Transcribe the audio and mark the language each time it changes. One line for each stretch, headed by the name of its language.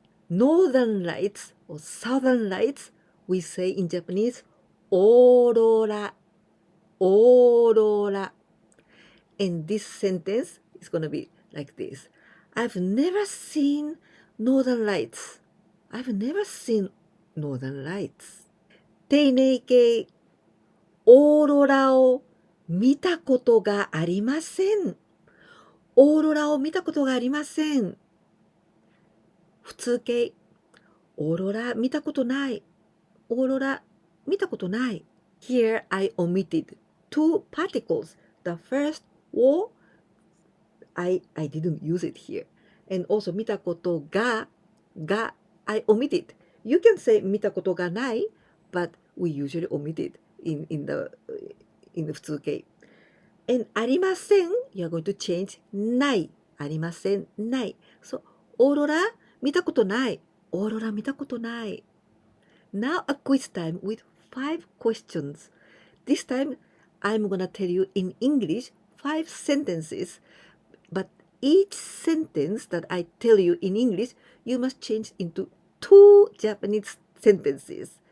English: Northern lights or southern lights, we say in Japanese, aurora. Aurora. And this sentence is going to be like this. I've never seen northern lights. I've never seen northern lights.
Japanese: 丁寧形。オーロラを見たことがありません。オーロラを見たことがありません。普通形。オーロラ見たことない。オーロラ見たことない。
English: Here I omitted two particles. The first を I didn't use it here. And also
Japanese: 見たことが
English: I omitted. You can say
Japanese: 見たことがない
English: but we usually omit it in the 普通形。 And ありません you are going to change ない。
Japanese: ありません。ない。 So オーロラ見たことない。オーロラ見たことない。
English: Now a quiz time with 5 questions. This time I'm gonna tell you in English 5 sentences. But each sentence that I tell you in English, you must change into 2 Japanese sentences.